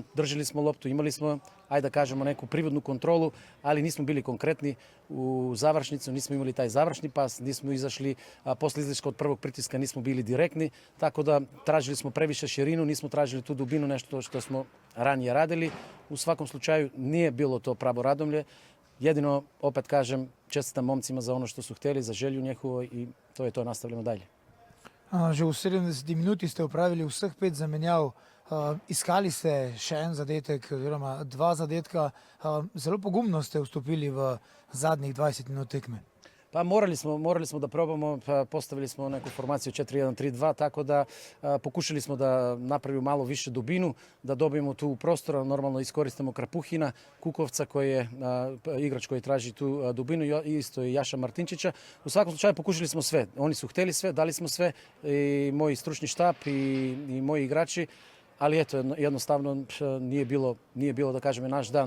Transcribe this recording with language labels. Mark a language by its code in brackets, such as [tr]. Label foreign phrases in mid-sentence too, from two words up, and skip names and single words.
[sr] Držali smo loptu, imali smo, ajde da kažemo, neku prirodnu kontrolu, ali nismo bili konkretni u završnicu, nismo imali taj završni pas, nismo izašli, posle izlaska od prvog pritiska nismo bili direktni, tako da tražili smo previše širinu, nismo tražili tu dubinu, nešto što smo ranije radili. U svakom slučaju nije bilo to pravo Radomlje. Jedino, opet kažem, čestitam momcima za ono što su hteli, za želju njihovo i to je to, nastavljamo dalje. [sl] Že v 70 minuti ste upravili vseh 5 zamenjav, iskali ste še en zadetek oziroma 2 zadetka, zelo pogumno ste vstopili v zadnjih 20 minut tekme. [sr] Pa morali smo da probamo, postavili smo neku formaciju 4-1-3-2, tako da pokušali smo da napravimo malo više dubinu, da dobijemo tu prostora, normalno iskoristimo Krapuhina, Kukovca koji je igrač koji traži tu dubinu, isto i Jaša Martinčića. U svakom slučaju pokušali smo sve, oni su hteli sve, dali smo sve, i moj stručni štab i moji igrači, ali eto, jednostavno nije bilo da kažem naš dan.